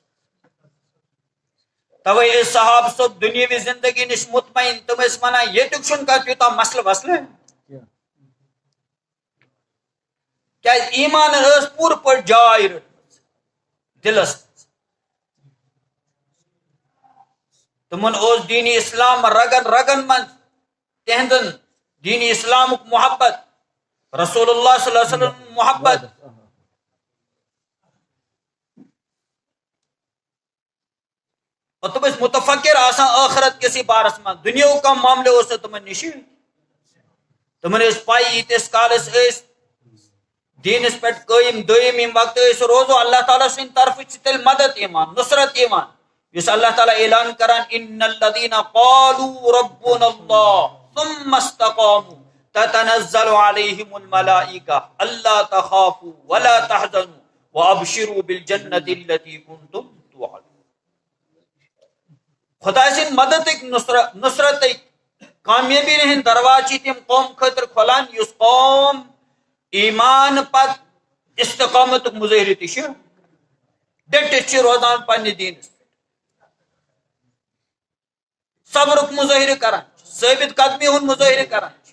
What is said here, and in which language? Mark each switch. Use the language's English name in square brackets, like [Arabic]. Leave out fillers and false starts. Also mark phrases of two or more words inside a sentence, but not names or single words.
[Kashmiri] توے ٲسۍ صحابہ صٲب دُنیاوی زندگی نِش مطمعین تِم ٲسۍ ونان ییٚتیُک چھُنہٕ کانٛہہ تیوٗتاہ مسلہٕ وسلہٕ کیازِ ایٖمانن ٲس پوٗرٕ پٲٹھۍ جاے رٔٹمٕژ دلس منٛز تِمن اوس دیٖنِ اسلام رگن رگن منٛز تہنٛدن دیٖنِ اسلامُک محبت رسول اللہ صلی اللہ علیہ وسلم محبت اور تم ٲسۍ متفکر آسان ٲخرت کِسٕے بارس منٛز دُنیاہُک کانٛہہ معاملہٕ اوس نہٕ تِمن نِش تِمن ٲس پاے ییٖتِس کالس أسۍ دیٖنس پٮ۪ٹھ قٲیِم دٲیِم ییٚمہِ وقتہٕ أسۍ روزو اللہ تعالیٰ سٕنٛدِ طرفہٕ چھِ تیٚلہِ مدد یِوان نصرت یِوان یُس اللہ تعالیٰ اعلان کران [Arabic] ان الذین قالوا ربنا اللہ ثم استقاموا تتنزل علیہم الملائکہ الا تخافوا ولا تحزنوا وَأَبْشِرُوا بِالْجَنَّةِ الَّتِي كُنْتُمْ تُوعَدُونَ. [Kashmiri] خدا سٕنٛدِ مددٕکۍ نصرتٕکۍ کامیٲبی ہٕنٛدۍ دروازٕ چھِ تِم قوم خٲطرٕ کھولان یُس قوم ایمان پتہٕ استقامتُک مظٲہرٕ تہِ چھِ ڈٹِتھ چھِ روزان پننہِ دیٖنس پٮ۪ٹھ، صبرُک مظٲہرٕ کران چھِ، ثٲبت قدمی ہُنٛد مظٲہرٕ کران چھِ.